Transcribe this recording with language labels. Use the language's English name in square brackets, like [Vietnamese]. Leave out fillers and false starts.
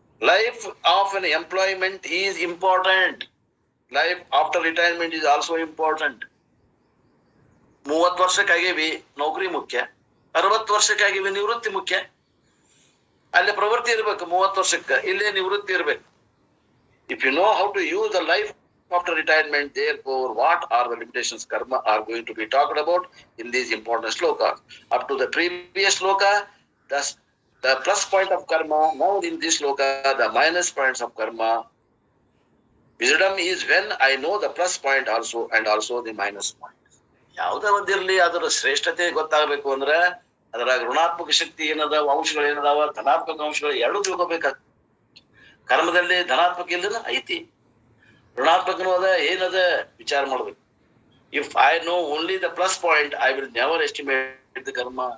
[English] Life of an employment is important. Life after retirement is also important. [Kannada] 30 ವರ್ಷಕ್ಕಾಗೇವಿ ನೌಕರಿ ಮುಖ್ಯ, 60 ವರ್ಷಕ್ಕಾಗೇವಿ ನಿವೃತ್ತಿ ಮುಖ್ಯ. ಅಲ್ಲಿ ಪ್ರವೃತ್ತಿ ಇರ್ಬೇಕು 30 ವರ್ಷಕ್ಕೆ, ಇಲ್ಲೇ ನಿವೃತ್ತಿ ಇರ್ಬೇಕು. [English] If you know how to use the life after retirement, therefore what are the limitations karma are going to be talked about in these important slokas. Up to the previous sloka, the plus point of karma. Now in this sloka, the minus points of karma. Wisdom is when I know the plus point also and also the minus point. [Kannada] ಯಾವುದೇ ಒಂದಿರ್ಲಿ ಅದರ ಶ್ರೇಷ್ಠತೆ ಗೊತ್ತಾಗಬೇಕು ಅಂದ್ರೆ ಅದರಾಗ ಋಣಾತ್ಮಕ ಶಕ್ತಿ ಏನದ, ಅಂಶಗಳು ಏನದಾವ, ಧನಾತ್ಮಕ ಅಂಶಗಳು ಎರಡೂ ತಿಳ್ಕೊಬೇಕಾಗ್ತದೆ. ಕರ್ಮದಲ್ಲಿ ಧನಾತ್ಮಕ ಇಲ್ಲದ ಐತಿ, ಋಣಾತ್ಮಕನೂ ಅದ, ಏನದ ವಿಚಾರ ಮಾಡ್ಬೇಕು. [English] If I know only the plus point, I will never estimate the karma.